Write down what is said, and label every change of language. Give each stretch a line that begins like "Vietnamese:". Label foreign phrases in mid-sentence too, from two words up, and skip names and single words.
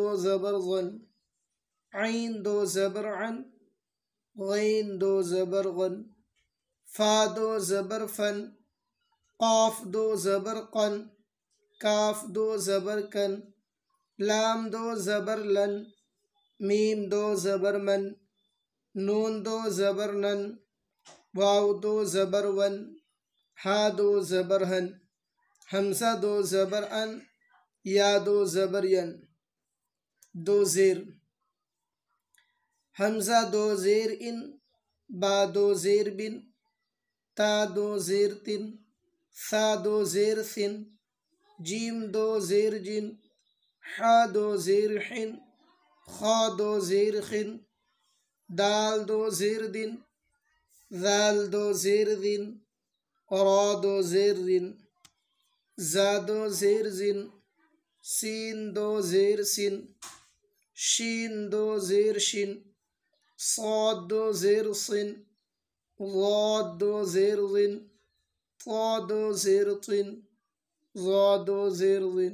Urdu: زبر ظن، عین 2 زبر عن، غین 2 زبر غن، فا 2 زبر فن، قاف 2 زبر قن، کاف 2 زبر کن، لام 2 زبر لن، میم 2 زبر من، نون 2 زبر نن، واو 2 زبر ون، ہا 2 زبر ہن، حمزہ 2 زبر ان، یا 2 زبر ین۔ 2 زیر، حمزہ 2 زیر ان، با 2 زیر بن، تا 2 زیر تن، ثا 2 زیر ثن، جیم 2 زیر جن، حا 2 زیر حن، خا 2 زیر خن، دال 2 زیر دن، ذال 2 زیر ذن، را 2 زیر رن، زا 2 زیر زن، سین 2 زیر سن، شین 2 زیر شن، صاد 2 زیر صن، ضاد 2 زیر ظن، طا 2 زیر طن، ظا 2 زیر ظن،